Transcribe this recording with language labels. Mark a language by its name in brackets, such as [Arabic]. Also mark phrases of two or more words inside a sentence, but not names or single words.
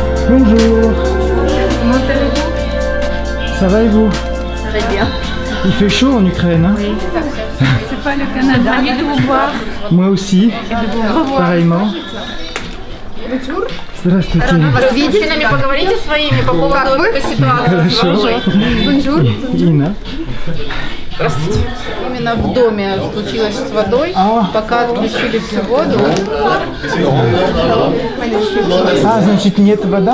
[French] Bonjour. Comment allez-vous? Ça va et vous? Très bien. Il fait chaud en Ukraine, hein? Oui. C'est pas le Canada. Ravi de vous voir Moi aussi. et de vous revoir. Pareillement. [Russian] Здравствуйте. С мужчинами поговорите своими по поводу этой ситуации. Хорошо. Инна. Именно в доме случилось с водой, пока отключили всю воду. А, значит, нет вода?